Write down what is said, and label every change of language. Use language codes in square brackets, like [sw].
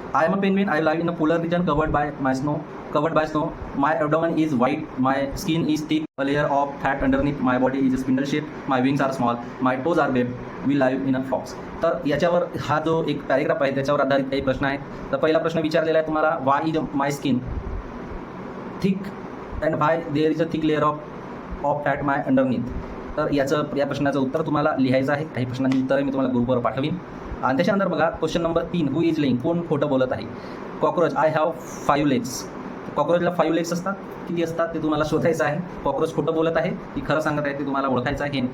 [en] I am a penguin. I live in a polar region covered by snow. My abdomen is white. My skin is thick. A layer of fat underneath. My body is spindle shaped. My wings are small. My toes are webbed. We live in a fox. [mr] तर याच्यावर हा जो एक paragraph आहे त्याच्यावर आधारित काही प्रश्न आहेत. तर पहिला प्रश्न विचारलेला आहे तुम्हाला, [en] why is my skin thick and why there is a thick layer of fat my underneath. [mr] तर या प्रश्नाचं उत्तर तुम्हाला लिहायचं आहे. काही प्रश्नांची उत्तरं मी तुम्हाला ग्रुपवर पाठवीन. आणि त्याच्यानंतर बघा question number 3, [en] who is lying, [mr] कोण खोटं बोलत आहे? Cockroach, [en] I have 5 legs. [mr] कॉक्रोचला 5 legs असतात. किती असतात ते तुम्हाला शोधायचं आहे. कॉक्रोच खोटं बोलत आहे की खरं सांगत आहे ते तुम्हाला ओळखायचं आहे.